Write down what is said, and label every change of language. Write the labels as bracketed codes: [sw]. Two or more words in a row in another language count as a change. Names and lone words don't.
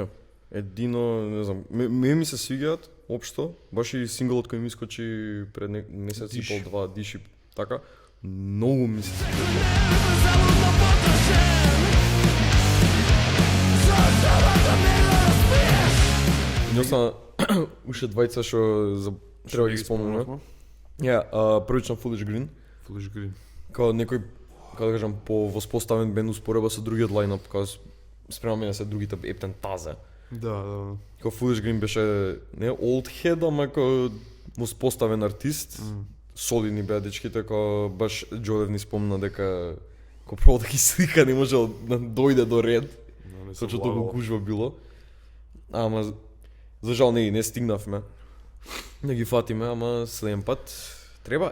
[mk] Едино, не знам, ми се свиѓаат општо, баш и синглот кој ми искочи пред месец и пол, два, Диши, така, многу ми се Не остана уште двајца што треба да ги спомнеме. Ја, првично Foolish Green. Foolish Green. Као некој, како да кажам, по воспоставен бенд успореба со другиот лајнап, као спрема мене се другите Ептен Тазе. Да. Као Foolish Green беше не [en] old head, [mk] ама као воспоставен артист. Солидни беа дечките, као баш Джолев ни спомна дека као прво да ги слика не можел да дојде до ред. Сочто толку гужва било. Ама за жал не стигнавме. Не ги фатиме, ама следен пат треба.